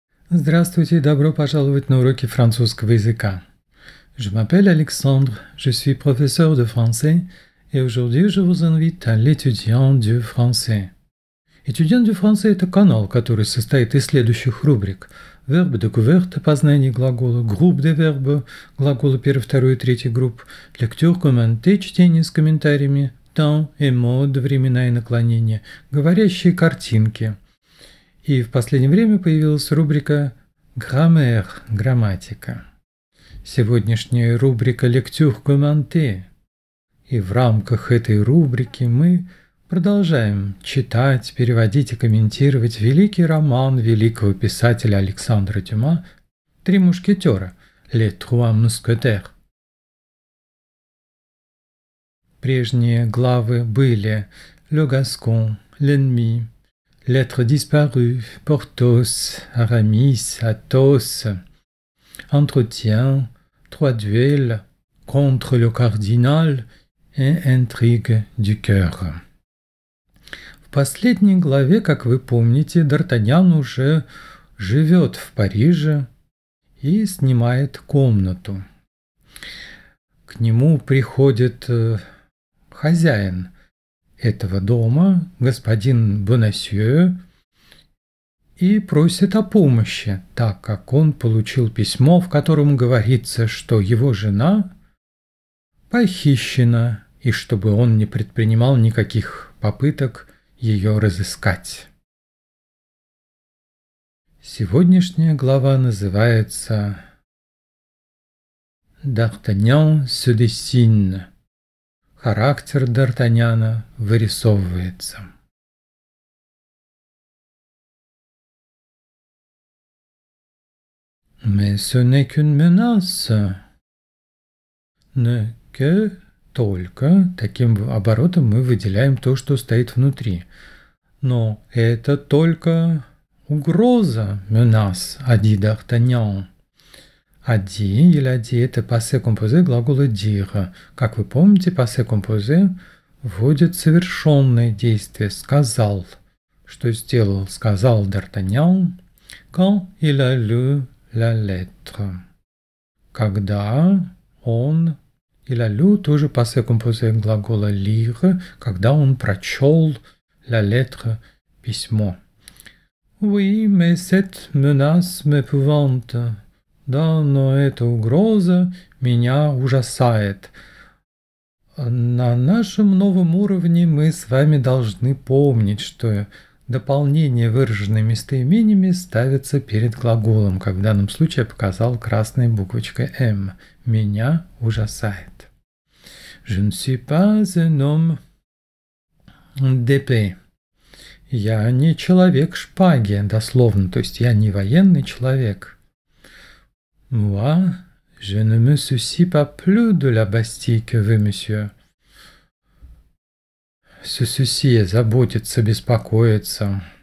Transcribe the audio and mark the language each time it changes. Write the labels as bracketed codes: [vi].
[ru] Здравствуйте и добро пожаловать на уроки французского языка. [fr] Je m'appelle Alexandre, je suis professeur de français et aujourd'hui je vous invite à l'étudiant du français. [ru] Étudiant du français – это канал, который состоит из следующих рубрик. [fr] Verbe découverte, [ru] познание глагола, [fr] groupe de verbes, [ru] глаголы первой, второй и третьей групп, [fr] lecture commentée, [ru] чтение с комментариями, [fr] temps et mode, [ru] времена и наклонения, говорящие картинки. И в последнее время появилась рубрика «Grammaire» – грамматика. Сегодняшняя рубрика «Lecture commentée». И в рамках этой рубрики мы продолжаем читать, переводить и комментировать великий роман великого писателя Александра Дюма «Три мушкетера» – «Les Trois Mousquetaires». Прежние главы были «Le Gascon», «L'ennemi», Lettre disparue, Porthos, Aramis, Athos, Entretien, Trois duels, Contre le cardinal et Intrigue du cœur. В последней главе, как вы помните, Д'Артаньян уже живет в Париже и снимает комнату. К нему приходит хозяин этого дома, господин Бонасье, и просит о помощи, так как он получил письмо, в котором говорится, что его жена похищена, и чтобы он не предпринимал никаких попыток ее разыскать. Сегодняшняя глава называется «D'Artagnan se dessine». Характер Д'Артаньяна вырисовывается. [fr] Mais ce n'est qu'une menace. Ne que [ru] только. Таким оборотом мы выделяем то, что стоит внутри. Но это только угроза, menace, [fr] a dit D'Artagnan. [ru] А dit или a dit – это passé composé глагола dire. Как вы помните, passé composé вводит совершенное действие «сказал». Что сделал? Сказал [fr] Д'Артаньян quand il a lu la lettre. [ru] Когда он, [fr] il a lu [ru] тоже passé composé глагола lire, когда он прочел [fr] la lettre [ru] – письмо. [fr] Oui, mais cette menace m'épouvante. [ru] Да, но эта угроза меня ужасает. На нашем новом уровне мы с вами должны помнить, что дополнение, выраженное местоимениями, ставится перед глаголом, как в данном случае я показал красной буквочкой «М». Меня ужасает. [fr] Je ne suis pas un homme d'épée. [ru] Я не человек шпаги, дословно, то есть я не военный человек. [fr] Moi, je ne me soucie pas plus de la Bastille que vous, monsieur. Se soucier, [ru] заботиться, беспокоиться.